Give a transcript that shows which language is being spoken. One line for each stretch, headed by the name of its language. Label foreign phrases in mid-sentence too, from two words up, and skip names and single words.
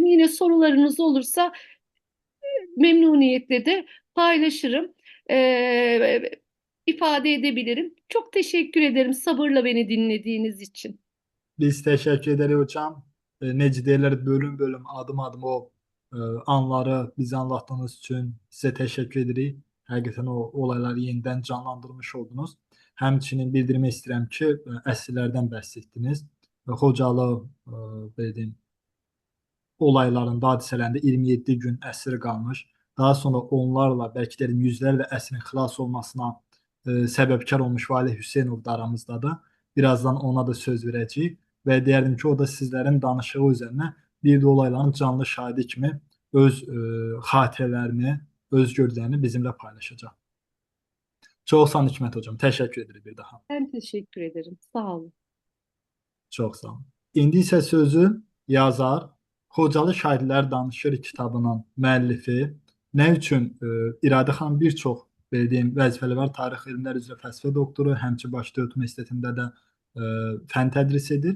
Turkish: Yine sorularınız olursa memnuniyetle de paylaşırım, ifade edebilirim. Çok teşekkür ederim sabırla beni dinlediğiniz için. Biz teşekkür ederiz hocam.
Azerbaijani: Necə deyirlər,
Turkish: bölüm bölüm, adım adım o anları bize anlattığınız için size teşekkür ederiz.
Azerbaijani: Həqiqətən o olayları
Turkish: yeniden canlandırmış oldunuz.
Azerbaijani: Həmçinin bildirmək istəyirəm ki, əsrlərdən bəhs etdiniz. Xocalı belə deyim, olayların, hadisələrində 27 gün əsir qalmış. Daha sonra onlarla, belki dedim yüzlərlə əsrin xilas olmasına səbəbkar olmuş Valih Hüseynov da aramızdadır. Birazdan ona da söz verəcəyik və deyərdim ki, o da sizlərin danışığı üzərinə bir də olayların canlı şahidi kimi öz xatirələrini, öz gördüklərini bizimlə paylaşacaq. Çox sağ olun Hikmət hocam. Təşəkkür edirik bir daha.
Turkish: Ben teşekkür ederim.
Azerbaijani: Sağ olun. Çox sağ olun. İndi isə sözü yazar, Xocalı Şahidlər Danışır kitabının müəllifi, nə üçün İradə xanım bir çox bildiğim vəzifələri var. Tarix elmlər üzrə fəlsəfə doktoru, həmçinin Bakı Dövlət Universitetində də fən tədris edir.